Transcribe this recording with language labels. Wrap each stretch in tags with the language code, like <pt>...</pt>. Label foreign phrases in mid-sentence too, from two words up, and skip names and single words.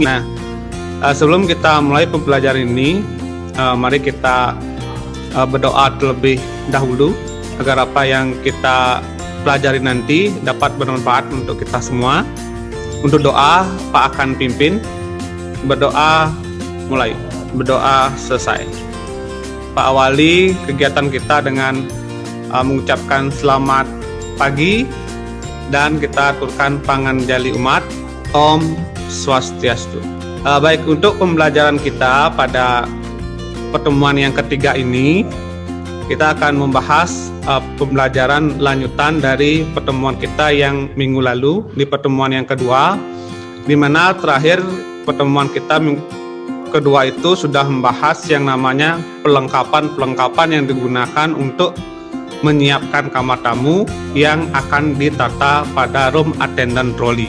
<id>Nah, sebelum kita mulai pembelajaran ini, mari kita berdoa terlebih dahulu agar apa yang kita pelajari nanti dapat bermanfaat untuk kita semua. Untuk doa, Pak akan pimpin. Berdoa mulai, berdoa selesai. Pak awali kegiatan kita dengan mengucapkan selamat pagi dan kita aturkan</id> <ban>panganjali umat.</ban> <sa>Om Swastiastu.</sa> <id>Baik, untuk pembelajaran kita pada pertemuan yang ketiga ini, kita akan membahas pembelajaran lanjutan dari pertemuan kita yang minggu lalu di pertemuan yang kedua, di mana terakhir pertemuan kita kedua itu sudah membahas yang namanya pelengkapan yang digunakan untuk menyiapkan kamar tamu yang akan ditata pada</id> <en>room attendant trolley.</en>